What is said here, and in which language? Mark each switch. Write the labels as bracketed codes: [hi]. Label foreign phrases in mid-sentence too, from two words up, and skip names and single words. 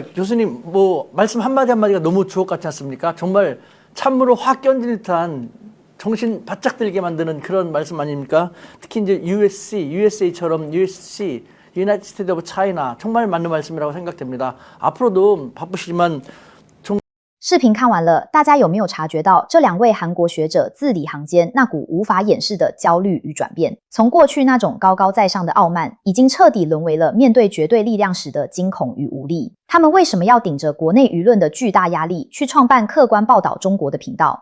[ko] 교수님 뭐 말씀 한마디 한마디가 너무 주옥 같지 않습니까? 정말 참으로 확 견딜 듯한 정신 바짝 들게 만드는 그런 말씀 아닙니까? 특히 이제 USA처럼 USC, [en] United States of China [ko] 정말 맞는 말씀이라고 생각됩니다. 앞으로도 바쁘시지만 [zh] 视频看完了，大家有没有察觉到这两位韩国学者字里行间那股无法掩饰的焦虑与转变？从过去那种高高在上的傲慢，已经彻底沦为了面对绝对力量时的惊恐与无力。他们为什么要顶着国内舆论的巨大压力去创办客观报道中国的频道？